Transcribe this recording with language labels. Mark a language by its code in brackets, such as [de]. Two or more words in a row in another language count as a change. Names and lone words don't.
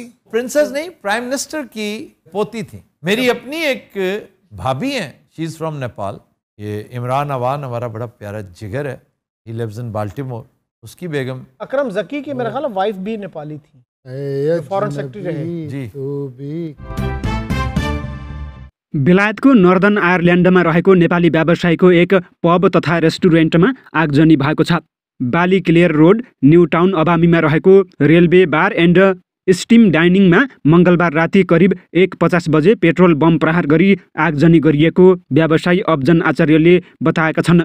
[hi] प्रिंसेस नहीं, [en] prime minister [hi] की पोती थी। मेरी अपनी एक भाभी हैं, [en] she is from Nepal. [hi] ये इमरान अवान हमारा बड़ा प्यारा जिगर है, [en] he lives in Baltimore. [hi] उसकी बेगम अकरम जकी की मेरा ख्याल वाइफ भी नेपाली थी, [en] foreign secretary [hi] रहे। जी। [ne] बेलायतको नर्दन आयरल्यान्डमा रहेको नेपाली व्यवसायीको एक पब तथा रेस्टुरेन्टमा आगजनी भएको छ। बाली क्लियर रोड न्यू टाउन अबामीमा रहेको रेलवे बार एन्ड स्टिम डाइनिङमा मङ्गलबार राति करिब 1:50 बजे पेट्रोल बम प्रहार गरी आगजनी गरिएको व्यवसायी अफजन आचार्यले बताएका छन्।